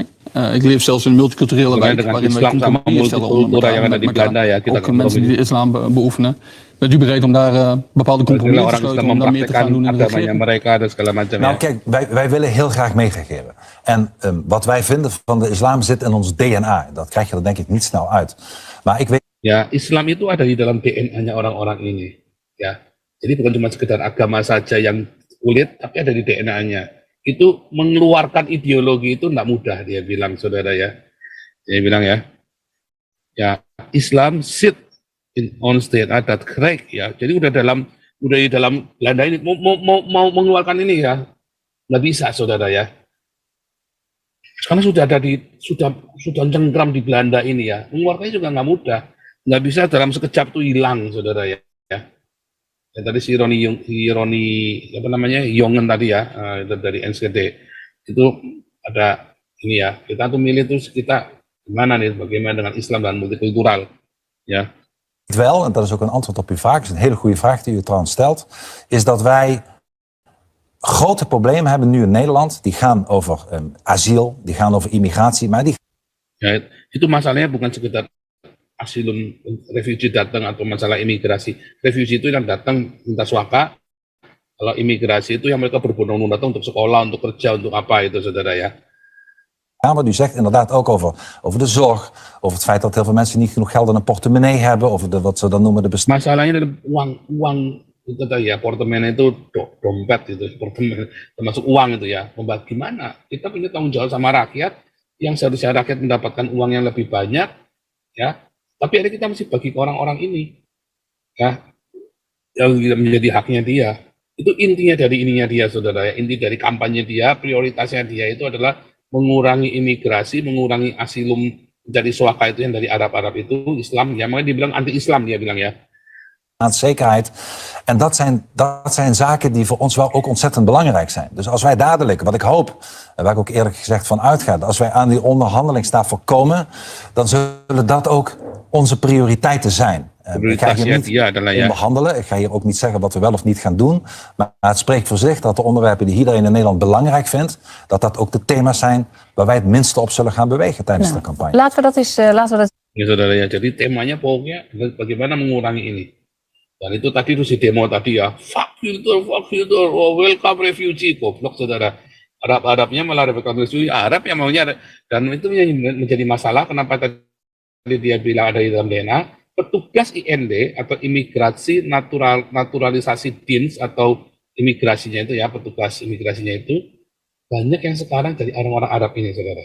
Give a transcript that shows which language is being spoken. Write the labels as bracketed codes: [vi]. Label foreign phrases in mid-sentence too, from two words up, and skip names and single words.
[nl] Ik leef zelfs in een multiculturele wijk waarin wij compromissen stellen onder elkaar. Ook mensen die de islam beoefenen. Bent u bereid om daar bepaalde compromissen te sluiten om daar meer te gaan doen in de regering? Nou kijk, wij willen heel graag meegeven. En wat wij vinden van de islam zit in ons DNA. Dat krijg je er denk ik niet snel uit. Maar ik weet... [id] Ya, Islam itu ada di dalam DNA-nya orang-orang ini. Ya, jadi bukan cuma sekedar agama saja yang kulit, tapi ada di DNA-nya. Itu mengeluarkan ideologi itu tidak mudah, dia bilang, saudara ya. Dia bilang ya, ya Islam sit in on state adat krek ya. Jadi udah di dalam Belanda ini mau mengeluarkan ini ya, nggak bisa, saudara ya. Karena sudah ada sudah cengkram di Belanda ini ya, mengeluarkannya juga nggak mudah. Nggak bisa dalam sekejap tuh hilang, saudara ya. Ya tadi si Roni apa namanya Yongen tadi ya, dari NSKD itu ada ini ya, kita tuh milih tuh kita gimana nih, bagaimana dengan Islam dan multicultural ya. [nl] Wel, en dat is ook een antwoord op uw vraag, is een hele goede vraag die u trouwens stelt, is dat wij grote problemen hebben nu in Nederland, die gaan over asiel, die gaan over immigratie, maar die... [id] Ya, itu masalahnya bukan sekedar asilum refugee datang atau masalah imigrasi. Refugee itu yang datang minta suaka. Kalau imigrasi itu yang mereka berbondong-bondong datang untuk sekolah, untuk kerja, untuk apa itu, saudara ya. [nl] Ja, wat u zegt inderdaad ook over de zorg, over het feit dat heel veel mensen niet genoeg geld in een portemonnee hebben, over wat ze dan noemen de bestand. [id] Masalahnya adalah uang itu tadi ya, portemonnee itu dompet itu, termasuk uang itu ya. Bagaimana kita punya tanggung jawab sama rakyat yang seharusnya rakyat mendapatkan uang yang lebih banyak, ya. Tapi ada kita mesti bagi ke orang-orang ini, ya, yang menjadi haknya dia. Itu intinya dari ininya dia, saudara ya. Inti dari kampanye dia, prioritasnya dia itu adalah mengurangi imigrasi, mengurangi asilum dari suaka itu yang dari Arab-Arab itu, Islam, ya makanya dibilang anti-Islam dia bilang ya. [nl] Zekerheid. En dat zijn zaken die voor ons wel ook ontzettend belangrijk zijn. Dus als wij dadelijk, wat ik hoop, en waar ik ook eerlijk gezegd van uitga, als wij aan die onderhandelingstafel komen, dan zullen dat ook onze prioriteiten zijn. Ik ga hier niet onderhandelen, ik ga hier ook niet zeggen wat we wel of niet gaan doen, maar het spreekt voor zich dat de onderwerpen die iedereen in Nederland belangrijk vindt, dat ook de thema's zijn waar wij het minste op zullen gaan bewegen tijdens de campagne. Laten we dat eens... [id] Ya, saudara ya, jadi temanya pokoknya bagaimana mengurangi ini. Dan itu tadi tuh si demo tadi ya, [en] fuck filter, oh, welcome refugee, [id] goblok saudara. Arab-Arabnya malah refugee, Arab yang maunya, dan itu menjadi masalah. Kenapa tadi dia bilang ada di dalam DNA, petugas IND atau imigrasi naturalisasi DINS atau imigrasinya itu ya, petugas imigrasinya itu banyak yang sekarang dari orang-orang Arab ini, saudara.